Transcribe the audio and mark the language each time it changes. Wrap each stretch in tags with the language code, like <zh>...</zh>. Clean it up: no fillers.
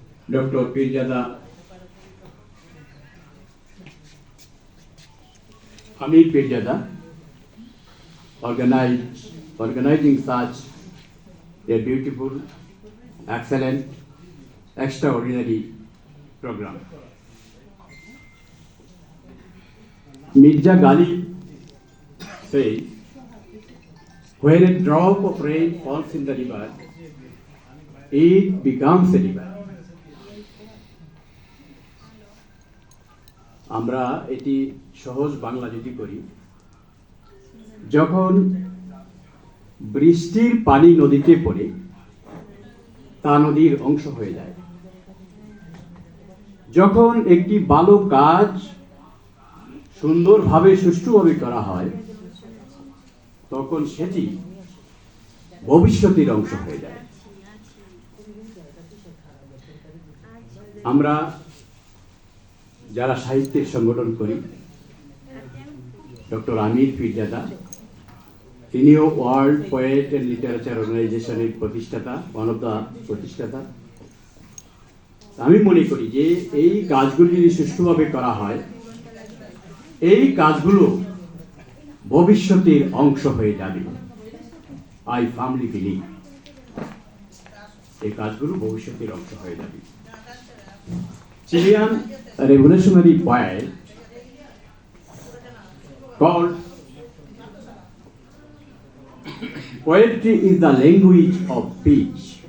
<en>Dr. Pirzada Hamid Pirzada organizing such a beautiful, excellent, extraordinary program. Mirza Ghali says, "When a drop of rain falls in the river, it becomes a river."</en> <bn>আমরা এটি সহজ বাংলা যদি করি, যখন বৃষ্টির পানি নদীতে পড়ে তা নদীর অংশ হয়ে যায়, যখন একটি ভালো কাজ সুন্দরভাবে সুষ্ঠুভাবে করা হয় তখন সেটি ভবিষ্যতের অংশ হয়ে যায়। আমরা যারা সাহিত্যের সংগঠন করি, ডক্টর আমির পিরজাদা, তিনিও ওয়ার্ল্ড পোয়েট অ্যান্ড লিটারেচার অর্গানাইজেশনের প্রতিষ্ঠাতা,</bn> <en>one of the</en> <bn>প্রতিষ্ঠাতা। আমি মনে করি যে এই কাজগুলি যদি সুষ্ঠুভাবে করা হয়, এই কাজগুলো ভবিষ্যতের অংশ হয়ে যাবে।</bn> <en>I firmly believe</en> <bn>এই কাজগুলো ভবিষ্যতের অংশ হয়ে যাবে।</bn> <en>Chilean revolutionary poet called "Poetry is the language of peace."</en>